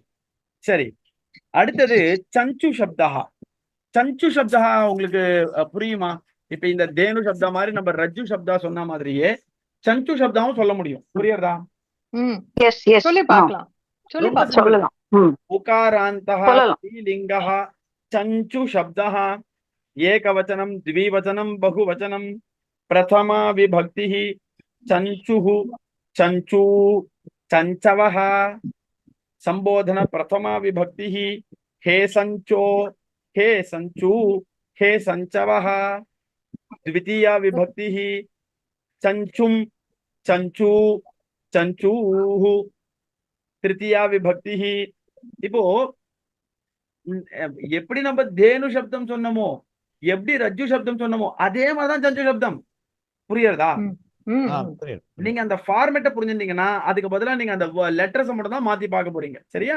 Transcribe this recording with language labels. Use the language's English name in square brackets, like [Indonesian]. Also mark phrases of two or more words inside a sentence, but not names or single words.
[Tamil] சரி, அடுத்தது சஞ்சு சப்தா உங்களுக்கு புரியுமா? இப்ப இந்த தேனு சப்தா மாதிரி நம்ம ரஜ்ஜு சப்தா சொன்ன மாதிரியே சஞ்சு சப்தாவும் சொல்ல முடியும். புரியுறதா? சொல்லி பார்க்கலாம். சொல்லலாம். [Sanskrit] उकारान्तः स्त्रीलिङ्गः चञ्चु शब्दः एकवचनम् द्विवचनं बहुवचनं प्रथमा विभक्तिः चंचुः चंचू चंचवः संबोधन प्रथमा विभक्तिः हे संचो हे संचू हे संचवः द्वितीया विभक्तिः चंचुम चंचू चंचूः तृतीया विभक्तिः. [Tamil] இப்போ எப்படி நம்ம தேனு சப்தம் சொன்னமோ, எப்படி ரஜ்ஜு சப்தம் சொன்னமோ, அதே மாதிரிதான் சஞ்சு சப்தம். புரியுறதா? நீங்க அந்த ஃபார்மேட்டை புரிஞ்சிருந்தீங்கன்னா அதுக்கு பதிலா நீங்க அந்த லெட்டர்ஸ் மட்டும் தான் மாத்தி பார்க்க போறீங்க. சரியா?